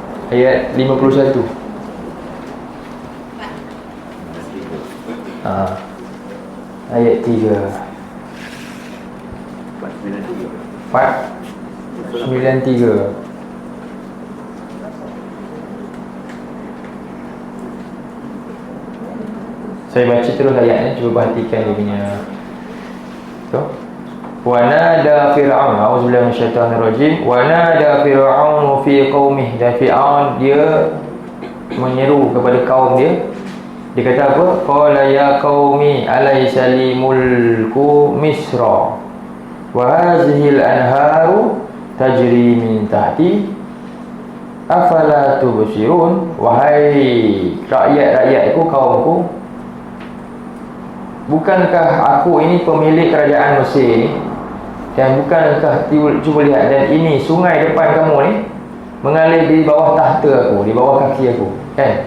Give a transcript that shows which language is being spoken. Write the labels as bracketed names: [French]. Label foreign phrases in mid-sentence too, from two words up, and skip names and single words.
[Malay] ayat 51. Ayat 3 493. Saya baca terus ayatnya, cuba perhatikan dia punya tu. [Arabic] ونادى فرعون أعوذ بالله من الشيطان الرجيم. ونادى فرعون في قومه, [Malay] dan Fir'aun dia menyeru kepada kaum dia. Dia kata apa? [Arabic] قال يا قوم أليس لي ملك مصر وهذه الأنهار تجري من تحتي أفلا تبصرون. [Malay] Wahai rakyat-rakyatku, kaumku, bukankah aku ini pemilik kerajaan Mesir ni? Dan bukankah cuba lihat, dan ini sungai depan kamu ni mengalir di bawah tahta aku, di bawah kaki aku, kan?